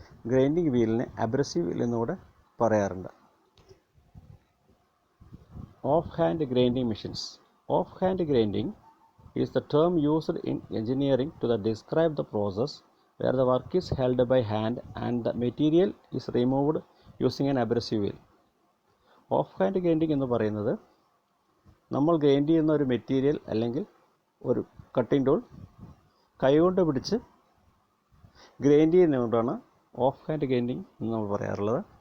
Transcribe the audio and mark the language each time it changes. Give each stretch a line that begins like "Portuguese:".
Malayalam: Grinding വീലിനെ abrasive wheel എന്നുകൂടെ പറയാറുണ്ട്. Of hand grinding machines.
English: Off hand grinding is the term used in engineering to describe the process where the work is held by hand and the material is removed using an abrasive wheel.
Malayalam: Of hand grinding എന്ന് പറയുന്നത് നമ്മൾ grind ചെയ്യുന്ന ഒരു material അല്ലെങ്കിൽ ഒരു cutting tool കൈകൊണ്ട് പിടിച്ച് grind ചെയ്യുന്നതുകൊണ്ടാണ് of hand grinding എന്ന് നമ്മൾ പറയാറുള്ളത്.